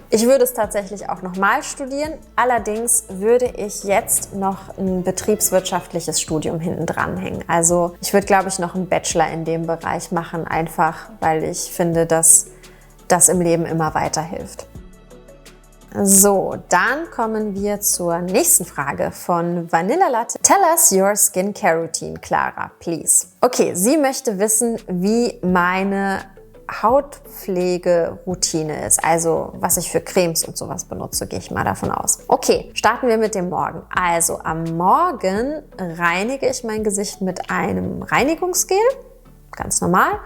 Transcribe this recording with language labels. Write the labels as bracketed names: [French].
[German] Ich würde es tatsächlich auch nochmal studieren. Allerdings würde ich jetzt noch ein betriebswirtschaftliches Studium hinten dran hängen. Also ich würde, glaube ich, noch einen Bachelor in dem Bereich machen, einfach weil ich finde, dass das im Leben immer weiterhilft. So, dann kommen wir zur nächsten Frage von Vanilla Latte. [English] Tell us your skincare routine, Clara, please. [German] Okay, sie möchte wissen, wie meine Hautpflegeroutine ist, also was ich für Cremes und sowas benutze, gehe ich mal davon aus. Okay, starten wir mit dem Morgen. Also am Morgen reinige ich mein Gesicht mit einem Reinigungsgel, ganz normal.